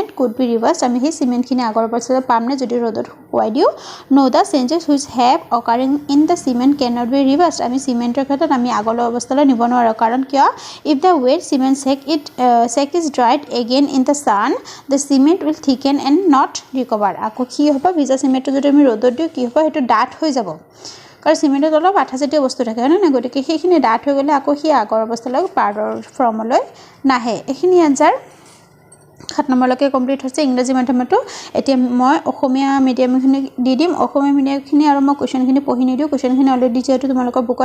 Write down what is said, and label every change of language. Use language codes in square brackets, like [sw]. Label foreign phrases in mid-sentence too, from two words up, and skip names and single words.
[en] could be reversed [as] আমি সেই সিমেন্টখিনি আগৰ অৱস্থালৈ পাম নে যদি ৰ'দত শুকুৱাই দিও [en] no the changes which have occurring in the cement cannot be reversed [as] আমি সিমেন্টৰ ক্ষেত্ৰত আমি আগৰ অৱস্থালৈ নিব নোৱাৰো কাৰণ কিয় [en] if the wet cement sack is dried again in the sun the cement will thicken and not recover [as] আকৌ কি হ'ব ভিজা সিমেন্টটো যদি আমি ৰ'দত দিও কি হ'ব সেইটো ডাঠ হৈ যাব কাৰণ সিমেন্টত অলপ আঠাজাতীয় বস্তু থাকে হয় না গতিকে সেইখিনি ডাঠ হৈ গলে আকৌ সেই আগৰ অৱস্থালৈ পাউডাৰ ফৰ্মলৈ নাহে এইখিনি আনসাৰ 7 নম্বৰলৈকে কমপ্লিট হৈছে ইংৰাজী মাধ্যমটো এতিয়া মই অসমীয়া মিডিয়ামখিনি দি দিম অসমীয়া মিডিয়ামখিনি আৰু মই কোৱেশ্চনখিনি পঢ়ি নিদিও কোৱেশ্চনখিনি অলৰেডি যেহেতু তোমালোকৰ বুকত